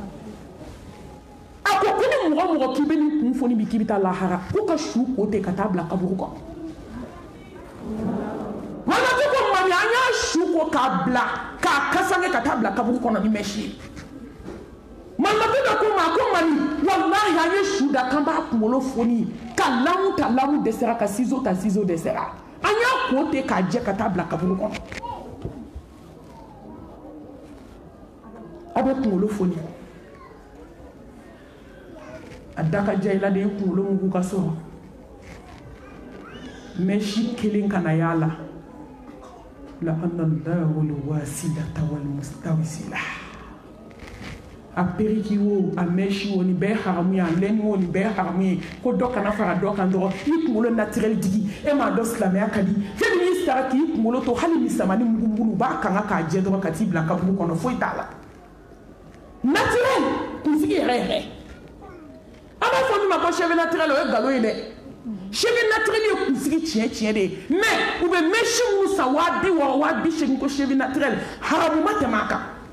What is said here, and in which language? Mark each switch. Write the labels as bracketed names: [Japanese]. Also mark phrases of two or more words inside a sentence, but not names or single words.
[Bambara] a ko ni mɔgɔ mɔgɔ k'i bɛ nin kun foni bi k'i bɛ taa lahara ko ka su ko ten ka taa bila kaburu kɔnɔ wala ko mami an y'a su ko k'a bila k'a kasange ka taa bila kaburu kɔnɔ ni mɛsi ye mamadu dɔ ko ma ko mami wallahi an ye su da k'an b'a kunkolo foni ka lamu ta lamu dɛsɛra ka ciseau ta ciseau dɛsɛra an y'a ko ten k'a jɛ ka taa bila kaburu kɔnɔ a bɛ kunkolo foni a da ka ja i la de ye kunkolo mugu ka sɔrɔ mɛsi kelen kana y'a la la [Arabic] لعن الله الواصلة والمستوصلة [Bambara] a periki wo a mɛsi wo nin bɛɛ haramu ye a lɛni wo nin bɛɛ haramu ye ko dɔ kana fara dɔ kan dɔrɔn i kunkolo naturel digi e m'a dɔn silamɛya ka di fɛn min y'i sara k'i kunkolo to hali misamani mugu-mugu b'a kanga k'a jɛ dɔrɔn ka t'i bila kaburu kɔnɔ foyi t'a la naturel kunsigi yɛrɛ yɛrɛ an b'a fɔ min ma ko [French] cheveux naturel [Bambara] o ye nkalon ye dɛ [French] cheveux naturel [Bambara] ye kunsigi tiɲɛ de ye mais u bɛ mɛsi minnu san 60 70 ko [French] cheveux naturel [Bambara] haramu ma tɛmɛ a kan